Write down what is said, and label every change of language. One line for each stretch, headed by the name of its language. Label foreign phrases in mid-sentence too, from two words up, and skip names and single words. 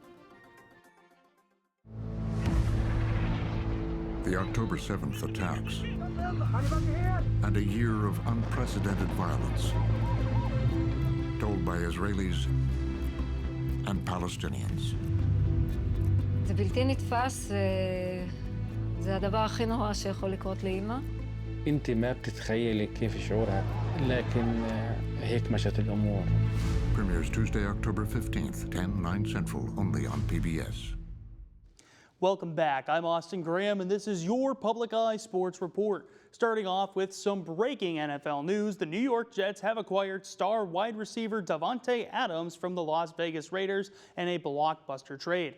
English: The October 7th attacks and a year of unprecedented violence told by Israelis and Palestinians.
Hebrew: זה בלתי נתפס, זה הדבר הכי נורא שיכול לקרות לאמא.
Arabic: انت ما بتتخيلي كيف شعورها لكن هيك مشت الامور.
English: Premieres Tuesday, October 15th, 10/9 Central, only on PBS. Welcome back. I'm Austin Graham, and this is your Public Eye Sports Report. Starting off with some breaking NFL news, the New York Jets have acquired star wide receiver Davante Adams from the Las Vegas Raiders in a blockbuster trade.